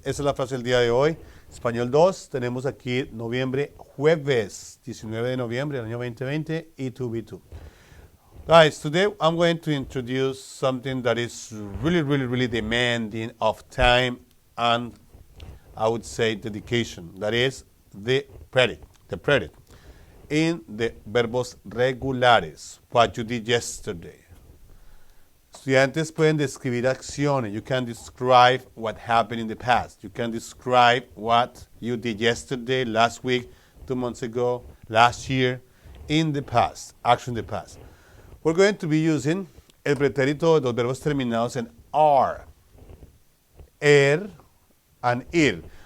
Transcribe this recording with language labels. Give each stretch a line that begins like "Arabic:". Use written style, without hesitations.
Spanish: Esa es la frase del día de hoy. Español 2. Tenemos aquí noviembre, jueves 19 de noviembre del año 2020 y 2B2.
English: Guys, today I'm going to introduce something that is really demanding of time and I would say dedication. That is the predicate. The predicate. In the verbos regulares, what you did yesterday.
Spanish: Estudiantes pueden describir acciones.
English: You can describe what happened in the past. You can describe what you did yesterday, last week, 2 months ago, last year, in the past, action in the past. We're going to be using
Spanish: el pretérito de los verbos terminados en R,
English: and ir.